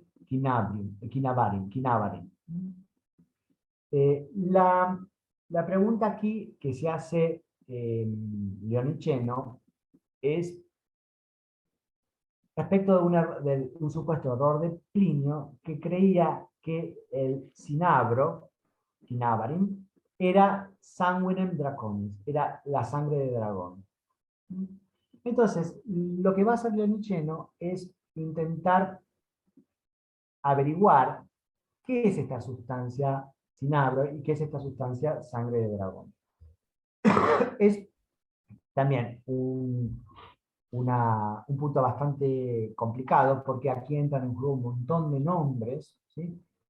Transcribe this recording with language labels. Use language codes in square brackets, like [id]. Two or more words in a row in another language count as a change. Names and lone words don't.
[es] Quinavarin. La pregunta aquí que se hace Leonicheno es respecto de un supuesto error de Plinio, que creía que el cinabro, Quinavarin, era [la] sanguinem draconis, [es] era la sangre de dragón. Entonces, lo que va a hacer Leonicheno es intentar averiguar qué es esta sustancia cinabro y qué es esta sustancia sangre de dragón. Es también un punto bastante complicado, porque aquí entran en juego un montón de nombres, ¿sí?